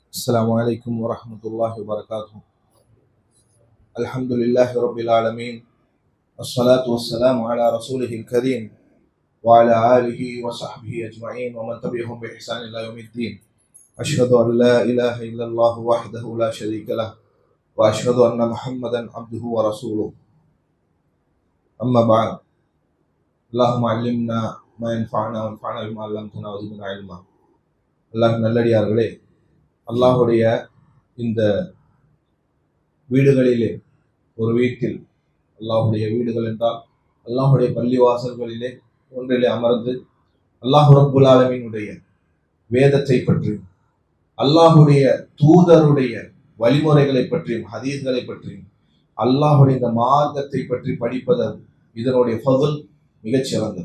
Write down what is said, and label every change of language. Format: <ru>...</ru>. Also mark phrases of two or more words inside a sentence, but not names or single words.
<ar>السلام عليكم ورحمة الله وبركاته. الحمد لله رب العالمين، الصلاة والسلام على رسوله الكريم وعلى آله وصحبه أجمعين ومن تبعهم بإحسان إلى يوم الدين. أشهد أن لا إله إلا الله وحده لا شريك له وأشهد أن محمدا عبده ورسوله. أما بعد، اللهم علمنا ما ينفعنا وانفعنا بما علمتنا وزدنا علما.</ar> <ta>அல்லாஹ் நல்லடியார்களே, அல்லாஹுடைய இந்த வீடுகளிலே, ஒரு வீட்டில், அல்லாஹுடைய வீடுகள் என்றால் அல்லாஹுடைய பள்ளிவாசல்களிலே ஒன்றிலே அமர்ந்து அல்லாஹ்</ta> <ar>رب العالمين</ar> <ta>வேதத்தை பற்றியும் அல்லாஹுடைய தூதருடைய வழிமுறைகளை பற்றியும் ஹதீஸ்களை பற்றியும் அல்லாஹுடைய இந்த மார்க்கத்தை பற்றி படிப்பதன் இதனுடைய ஃபதுல் மிகச் சிறந்தது.</ta>